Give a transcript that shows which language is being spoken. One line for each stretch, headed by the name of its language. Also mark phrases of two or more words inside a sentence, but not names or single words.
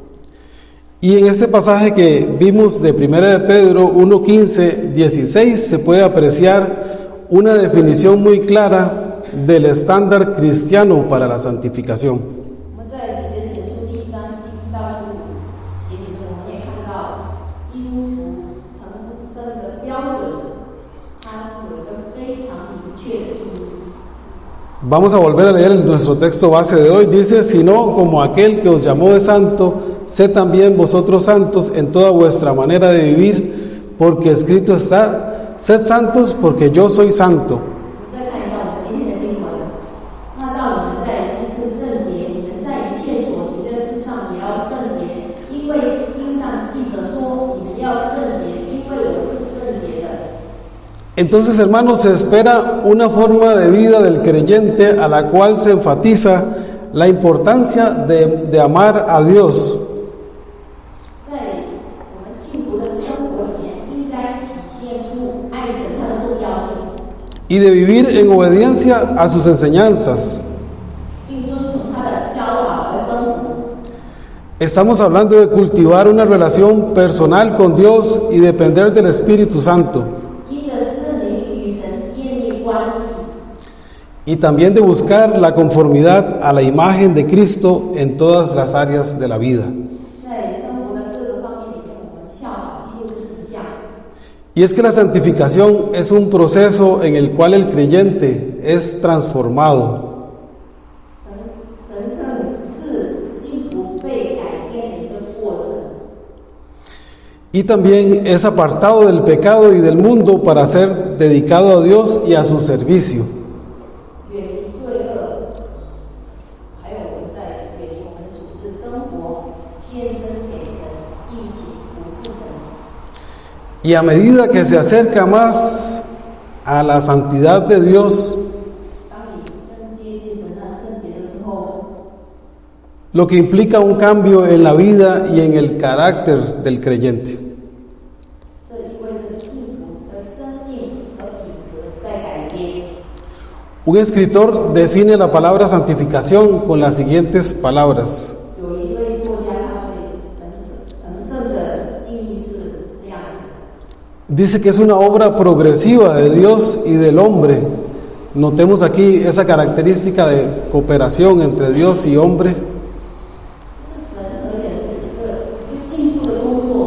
Spanish: Y en este pasaje que vimos de 1 de Pedro 1:15, 16 se puede apreciar una definición muy clara del estándar cristiano para la santificación.
Chinese: 我们在彼得前书第1章第1到15节里面，我们也看到基督徒成圣的标准，它是有一个非常明确的定义。
Spanish: Vamos a volver a leer nuestro texto base de hoy. Dice, sino como aquel que os llamó de santo, sed también vosotros santos en toda vuestra manera de vivir, porque escrito está, sed santos porque yo soy santo.
Chinese: 我们再看一下我们今天的经文，那照你们在今世圣洁，你们在一切所行的事上也要圣洁，因为经上记着说，你们要圣洁，因为我是圣洁的。
Spanish: Entonces, hermanos, se espera una forma de vida del creyente a la cual se enfatiza la importancia de amar a Dios.
Chinese: 在我们信徒的生活里面，应该体现出爱神它的重要性，
Spanish: Y de vivir en obediencia a sus enseñanzas.
Chinese: 并遵从他的教导和生活。
Spanish: Estamos hablando de cultivar una relación personal con Dios y depender del Espíritu Santo.
Chinese: 依着圣灵与神建立关系，
Spanish: Y también de buscar la conformidad a la imagen de Cristo en todas las áreas de la vida.
Chinese: 在生活的各个方面里面，我们效法基督的形象。
Spanish: Y es que la santificación es un proceso en el cual el creyente es transformado.
Chinese: 神圣是信徒被改变的一个过程，
Spanish: Y también es apartado del pecado y del mundo para ser dedicado a Dios y a su servicio.
Chinese: 远离罪恶，还有我们在远离我们的属世生活，献身给神，一起服侍神。
Spanish: Y a medida que se acerca más a la santidad de Dios,
Chinese: 当你更接近神那圣洁的时候，
Spanish: lo que implica un cambio en la vida y en el carácter del creyente.
Chinese: 这意味着信徒的生命和品格在改变。
Spanish: Un escritor define la palabra santificación con las siguientes palabras.
Chinese: 有一位作家，他对神圣的定义是这样子：
Spanish: Dice que es una obra progresiva de Dios y del hombre. Notemos aquí esa característica de cooperación entre Dios y hombre.
Chinese: 这是神和人的一个进步的工作。